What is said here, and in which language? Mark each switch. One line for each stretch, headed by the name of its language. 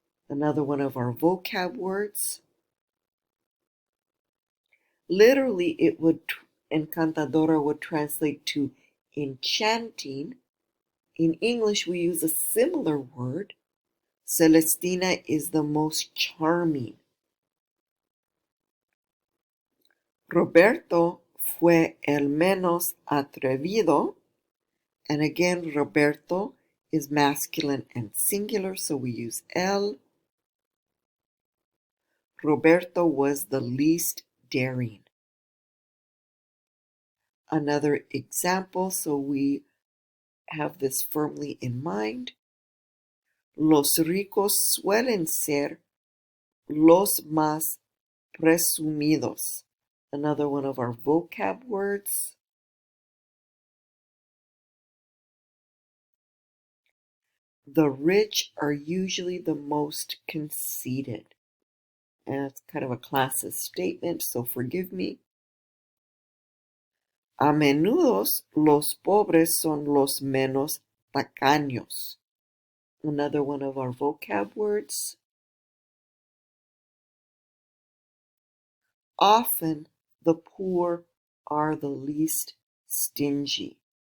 English: Another one of our vocab words. Literally,
Spanish: encantadora
English: would translate to enchanting. In English, we use a similar word. Celestina is the most charming.
Spanish: Roberto fue el menos atrevido.
English: And again, Roberto is masculine and singular, so we use
Spanish: el.
English: Roberto was the least daring. Another example, so we have this firmly in mind.
Spanish: Los ricos suelen ser los más presumidos.
English: Another one of our vocab words. The rich are usually the most conceited. And it's kind of a classist statement, so forgive me.
Spanish: A menudo los pobres son los menos tacaños.
English: Another one of our vocab words. Often the poor are the least stingy.